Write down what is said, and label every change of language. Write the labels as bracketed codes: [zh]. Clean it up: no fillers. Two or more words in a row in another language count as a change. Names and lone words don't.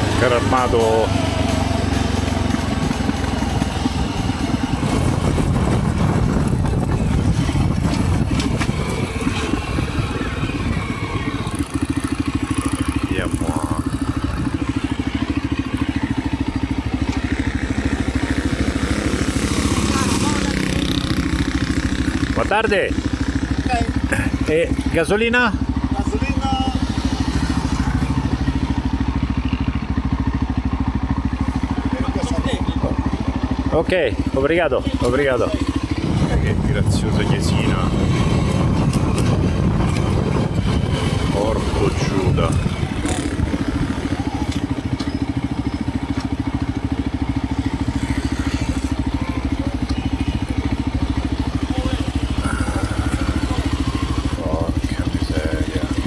[it] carro armato. Andiamo. Buona tarde. [pt] E gasolina? Ok, obrigado, obrigado. [it] Che graziosa chiesina. Porco Giuda. Porca miseria.